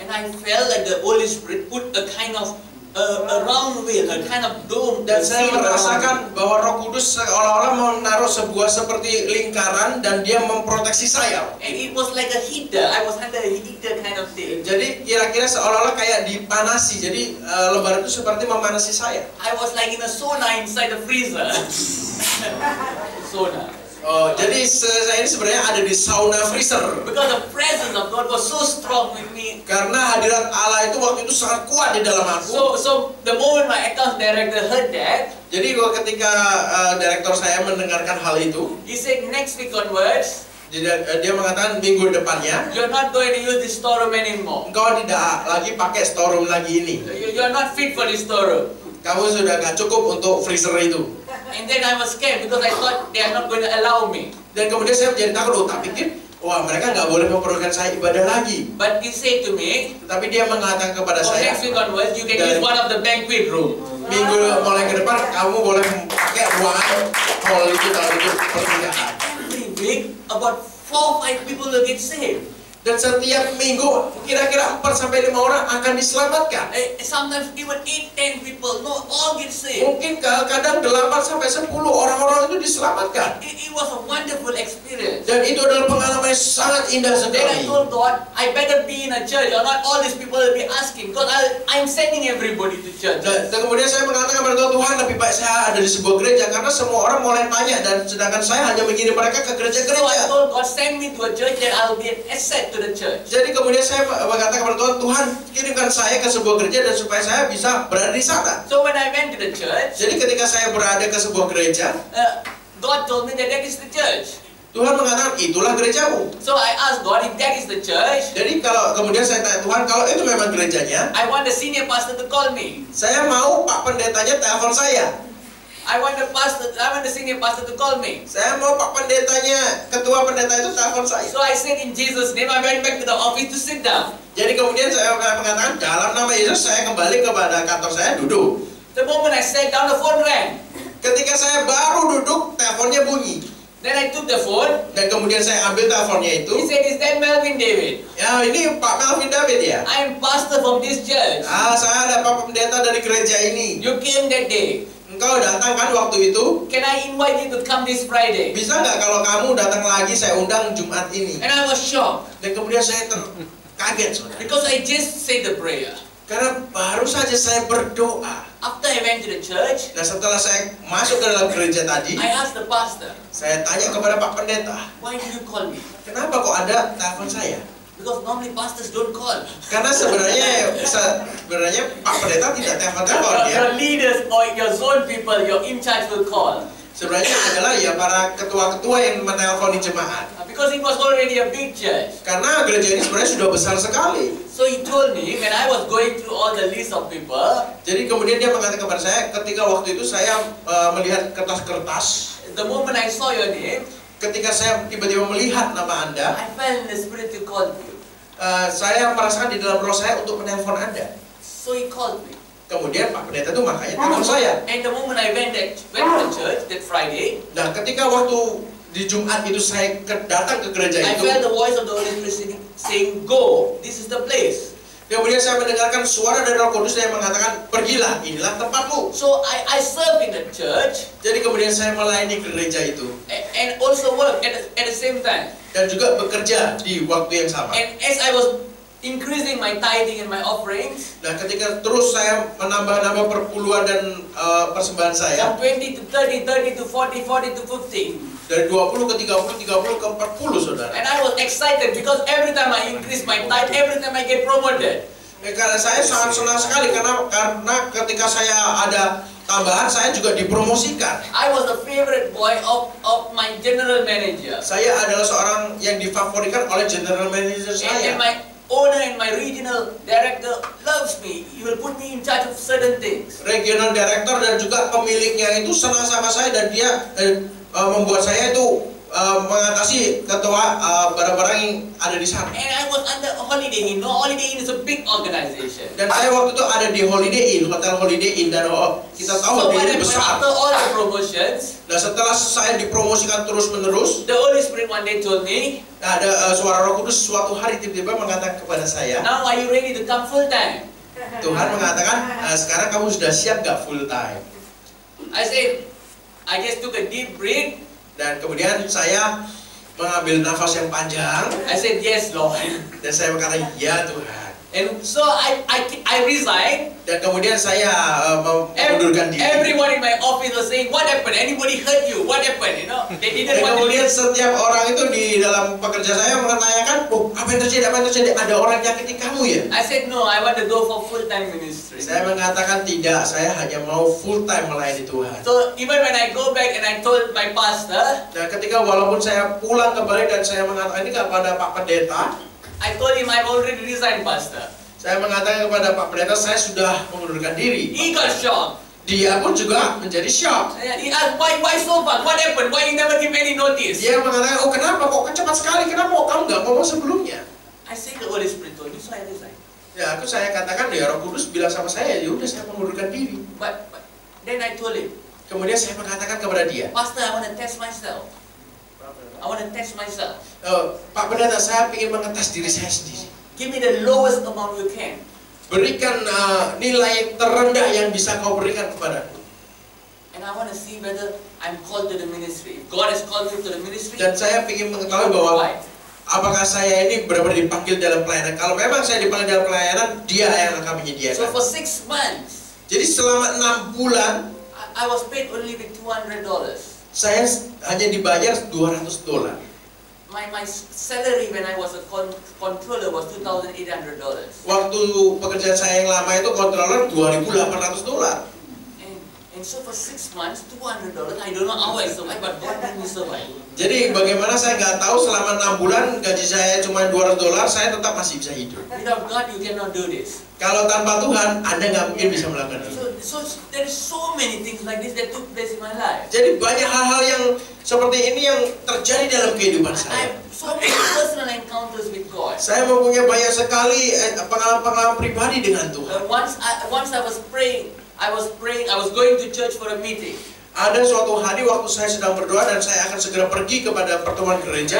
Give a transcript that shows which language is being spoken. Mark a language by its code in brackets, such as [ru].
[en] And I felt like the Holy Spirit put a kind of a round wheel, a kind of dome. [id] Dan saya merasakan bahwa Roh Kudus seolah-olah menaruh sebuah seperti lingkaran dan dia memproteksi saya. [en] And it was like a heater. I was under a heater kind of thing. [id] Jadi kira-kira seolah-olah kayak dipanasi. Jadi lembaran itu seperti memanasi saya. [en] I was like in a sauna inside the freezer. Sauna. [id] Oh, jadi saya ini sebenarnya ada di sauna freezer. [en] Because the presence of God was so strong with me. [id] Karena hadirat Allah itu waktu itu sangat kuat di dalam aku. [en] So the moment my account director heard that, [id] Jadi ketika direktur saya mendengarkan hal itu, [en] he said next week onwards, [id] dia mengatakan minggu depannya, [en] you're not going to use this storeroom anymore. [id] engkau tidak lagi pakai storeroom lagi ini. [en] You're not fit for this storeroom. [id] Kamu sudah gak cukup untuk freezer itu. [en] And then I was scared because I thought they are not going to allow me. [id] Dan kemudian saya menjadi takut, tak pikir, wah mereka nggak boleh memperbolehkan saya ibadah lagi. [en] But he said to me, [id] Tetapi dia mengatakan kepada [en] for [id] saya, [en] next week onwards, you can use one of the banquet room. [id] minggu mulai ke depan kamu boleh pakai ruangan hall itu kalau itu pernikahan. [en] Every week, about 4 or 5 people will get saved. [id] Dan setiap minggu kira-kira 4 sampai 5 orang akan diselamatkan. [en] Sometimes even 8-10 people, no, all get saved. [id] Mungkin kadang 8 sampai 10 orang-orang itu diselamatkan. [en] It was a wonderful experience. [id] Dan itu adalah pengalaman yang sangat indah [en] Then I [id] sekali. [en] told God, I better be in a church or not all these people will be asking because I'm sending everybody to church. [id] Dan kemudian saya mengatakan kepada Tuhan, lebih baik saya ada di sebuah gereja karena semua orang mulai tanya dan sedangkan saya hanya mengirim mereka ke gereja-gereja. [en] told God, send me to a church that I'll be an asset to the church. [id] Jadi kemudian saya berkata kepada Tuhan, Tuhan kirimkan saya ke sebuah gereja dan supaya saya bisa berada di sana. [en] So when I went to the church, [id] Jadi ketika saya berada ke sebuah gereja, [en] God told me that that is the church. [id] Tuhan mengatakan itulah gerejamu. [en] So I asked God if that is the church. [id] Jadi kemudian saya tanya Tuhan, kalau itu memang gerejanya, [en] I want the senior pastor to call me. [id] saya mau Pak Pendetanya telepon saya. [en] I want the senior pastor to call me. [id] Saya mau Pak Pendetanya, ketua pendeta itu telepon saya. [en] So I said in Jesus' name, I went back to the office to sit down. [id] Jadi kemudian saya mengatakan dalam nama Yesus saya kembali kepada kantor saya duduk. [en] The moment I sat down, the phone rang. [id] Ketika saya baru duduk, teleponnya bunyi. [en] Then I took the phone. [id] Dan kemudian saya ambil teleponnya [en] He [id] itu. [en] said, is that Melvin David? [id] Ya ini Pak Melvin David ya. [en] I am pastor from this church. [id] Saya ada Pak Pendeta dari gereja ini. [en] You came that day. [id] Engkau datang kan waktu itu? [en] Can I invite you to come this Friday? [id] Bisa nggak kalau kamu datang lagi saya undang Jumat ini? [en] And I was shocked [id] Dan kemudian saya kaget saudara. [en] because I just said the prayer. [id] Karena baru saja saya berdoa. [en] After I went to the church, [id] Dan setelah saya masuk ke dalam gereja tadi, [en] I asked the pastor, [id] saya tanya kepada Pak Pendeta, [en] why did you call me? [id] kenapa kok ada telepon saya? [en] Because normally pastors don't call. [id] Karena sebenarnya Pak Pendeta tidak telepon-telepon ya. [en] Your leaders or your zone people, your in charge will call. [id] Sebenarnya adalah ya para ketua-ketua yang menelponi jemaat. [en] Because it was already a big church. [id] Karena gereja ini sebenarnya sudah besar sekali. [en] So he told me when I was going through all the list of people, [id] Jadi kemudian dia mengatakan kepada saya ketika waktu itu saya melihat kertas-kertas. [en] the moment I saw your name, [id] Ketika saya tiba-tiba melihat nama Anda, [en] I felt in the spirit to call you. [id] saya merasakan di dalam roh saya untuk menelpon Anda. [en] So he called me. [id] Kemudian Pak Pendeta itu makanya telepon saya. [en] And the moment I went to the church that Friday, [id] Nah, ketika waktu di Jumat itu saya datang ke gereja [en] I [id] itu, [en] felt the voice of the Holy Spirit saying, go, this is the place. [id] kemudian saya mendengarkan suara dari Roh Kudus yang mengatakan, pergilah, inilah tempatmu. [en] So I serve in the church [id] Jadi kemudian saya melayani gereja itu [en] and also work at the same time. [id] dan juga bekerja di waktu yang sama. [en] And as I was increasing my tithing and my offerings, [id] Nah, ketika terus saya menambah-nambah perpuluhan dan persembahan saya [en] from 20 to 30, 30 to 40, 40 to 50. [id] dari 20 ke 30, 30 ke 40, saudara. [en] And I was excited because every time I increase my tithe, every time I get promoted. [id] Karena saya sangat senang sekali karena ketika saya ada tambahan saya juga dipromosikan. [en] I was the favorite boy of my general manager. [id] Saya adalah seorang yang difavoritkan oleh general manager saya. [en] And my owner and my regional director loves me. He will put me in charge of certain things. [id] Regional director dan juga pemiliknya itu senang sama saya dan dia membuat saya itu mengatasi ketua barang-barang yang ada di sana. [en] And I was under Holiday Inn. No, Holiday Inn is a big organization. [id] Dan saya waktu itu ada di Holiday Inn, hotel Holiday Inn, dan kita tahu Holiday Inn besar. [en] After all the promotions, [id] Dan setelah saya dipromosikan terus-menerus, [en] the Holy Spirit one day told me, [id] ada suara Roh Kudus suatu hari tiba-tiba mengatakan kepada saya, [en] now are you ready to come full time? [id] Tuhan mengatakan, sekarang kamu sudah siap gak full time? [en] I said, I just took a deep breath. [id] Dan kemudian saya mengambil nafas yang panjang. [en] I said, yes, Lord. [id] Dan saya berkata, ya Tuhan. [en] And so I resigned. [id] Dan kemudian saya mengundurkan diri. [en] Everyone in my office was saying, what happened? Anybody hurt you? What happened? You know, they didn't want to [id] kemudian setiap orang itu di dalam pekerja saya menanyakan, apa yang terjadi? Apa yang terjadi? Ada orang nyakiti kamu ya? [en] I said, no, I want to go for full-time ministry. [id] Saya mengatakan tidak, saya hanya mau full time melayani Tuhan. [en] So even when I go back and I told my pastor, [id] Dan ketika walaupun saya pulang kembali dan saya mengatakan ini kepada Pak Pendeta, [en] I told him I've already resigned, Pastor. [id] saya mengatakan kepada Pak Pendeta saya sudah mengundurkan diri. [en] He got shocked. [id] Dia pun juga menjadi shock. [en] He asked, why so fast? What happened? Why you never give any notice? [id] Dia mengatakan, oh kenapa kok cepat sekali? Kenapa kok kamu nggak ngomong sebelumnya? [en] I said the Holy Spirit told me, so I resigned. [id] Ya saya katakan ya Roh Kudus bilang sama saya, ya udah saya mengundurkan diri. [en] But then I told him, [id] Kemudian saya mengatakan kepada dia, [en] Pastor, I want to test myself. I want to test myself. [id] Pak Pendeta, saya ingin mengetes diri saya sendiri. [en] Give me the lowest amount you can. [id] Berikan nilai terendah yang bisa kau berikan kepadaku. [en] And I want to see whether I'm called to the ministry. If God has called me to the ministry, [id] Dan saya ingin mengetahui bahwa apakah saya ini benar-benar dipanggil dalam pelayanan. Kalau memang saya dipanggil dalam pelayanan, dia yang akan menyediakan. [en] so for 6 months, [id] Jadi selama 6 bulan, [en] I was paid only with $200. [id] saya hanya dibayar $200. [en] My salary when I was a controller was $2,800. [id] Waktu pekerjaan saya yang lama itu controller $2.800. [en] And so for 6 months, $200, I don't know how I survived, but God made me survive. [id] Jadi bagaimana saya nggak tahu, selama 6 bulan gaji saya cuma $200, saya tetap masih bisa hidup. [en] Without God, you cannot do this. [id] Kalau tanpa Tuhan, Anda nggak mungkin bisa melakukan itu. [en] So there is so many things like this that took place in my life. [id] Jadi banyak hal-hal yang seperti ini yang terjadi dalam kehidupan [en] I [id] saya. [en] have so many personal encounters with God. [id] Saya mempunyai banyak sekali pengalaman-pengalaman pribadi dengan Tuhan. [en] Once I was praying, I was going to church for a meeting. [id] Ada suatu hari waktu saya sedang berdoa dan saya akan segera pergi kepada pertemuan gereja.